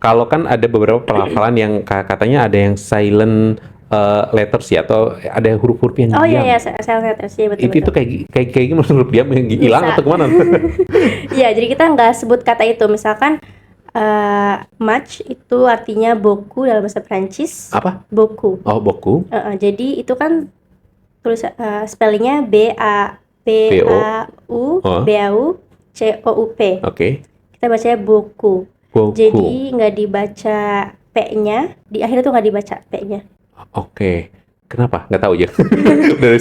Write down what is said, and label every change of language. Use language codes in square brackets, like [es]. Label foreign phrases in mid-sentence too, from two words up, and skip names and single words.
[id] Kalau kan ada beberapa pelafalan yang katanya ada yang [en] silent letters [id] ya, atau ada huruf-huruf yang diam. Oh iya, [en] silent letters [id] ya, betul. Itu kayak gimana huruf diam yang hilang atau kemana? Iya, jadi kita nggak sebut kata itu. Misalkan match itu artinya beaucoup dalam bahasa Prancis. Apa? Beaucoup. Oh, beaucoup. Jadi itu kan tulis spellingnya BAU Oke. Kita bacanya beaucoup. Beaucoup. Jadi nggak dibaca P-nya, di akhir tuh nggak dibaca P-nya. Oke. Kenapa? Nggak tahu ya. Dari